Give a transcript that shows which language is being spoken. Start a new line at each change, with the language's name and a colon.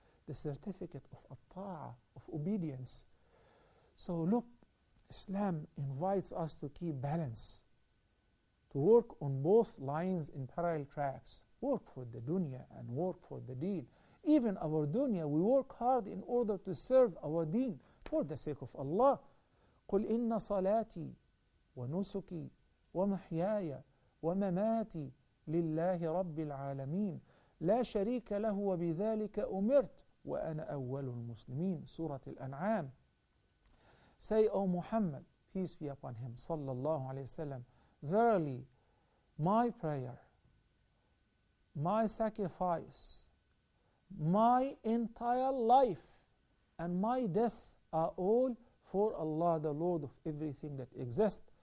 English: The certificate of at-ta'ah, of obedience. So look, Islam invites us to keep balance, to work on both lines in parallel tracks. Work for the dunya and work for the deen. Even our dunya, we work hard in order to serve our deen for the sake of Allah.
Arabic: قُلْ إِنَّ صَلَاتِي وَنُسُكِي وَمَحْيَايَ وَمَمَاتِي لِلَّهِ رَبِّ الْعَالَمِينَ لَا شَرِيكَ لَهُ وَبِذَلِكَ أُمِرْتُ وَأَنَا أَوَّلُ الْمُسْلِمِينَ Surah Al-An'am.
English: Say, O Muhammad, peace be upon him, sallallahu alayhi wasallam, verily, my prayer, my sacrifice, my entire life, and my death are all for Allah, the Lord of everything that exists.